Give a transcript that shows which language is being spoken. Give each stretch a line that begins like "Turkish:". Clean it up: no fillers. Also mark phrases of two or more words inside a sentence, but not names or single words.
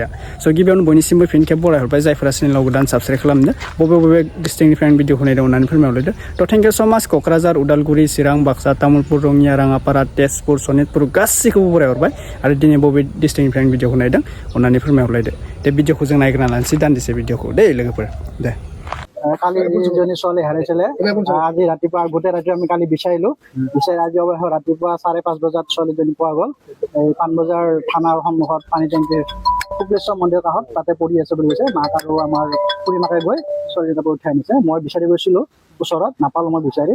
Bodo: स' गिबियावनो बयनिसिमबो फिन खेब बरायहरबाय, जायफोरा चेनेलाव गोदान साबस्क्राइब खालामदो, बबे बबे डिस्ट्रिक्टनिफ्राय आं भिडिअखौ नायदों होननानै फोरमायहरदो।
English: Tho thank you so much.
Bodo: क'क्राझार, उदालगुरि, चिरां, बाक्सा, तामुलपुर, रङिया, राङापारा, तेजपुर, सनितपुर गासैखौबो बरायहरबाय। आरो दिनै बबे डिस्ट्रिक्टनिफ्राय आं भिडिअखौ नायदों अननानै फोरमायहरलायदो। दे भिडिअखौ जों नायग्रोना लानोसै दान्दिसे भिडिअखौ दे लोगोफोर दे।
Assamese: কালি যিজনী ছোৱালী হেৰাইছিলে আজি ৰাতিপুৱা গোটেই ৰাতি আমি কালি বিচাৰিলো আজি অৱশ্যে ৰাতিপুৱা 5:30 বজাত ছোৱালীজনী পোৱা গ'ল। এই পাণবজাৰ থানাৰ সন্মুখত পানী টেংকিৰ শুক্লেশ্বৰ মন্দিৰৰ কাষত তাতে পৰি আছে বুলি কৈছে। মাক আৰু আমাৰ খুৰী মাকে গৈ ছোৱালীজনীক উঠাই আনিছে। মই বিচাৰি গৈছিলো ওচৰত, নাপালো মই বিচাৰি।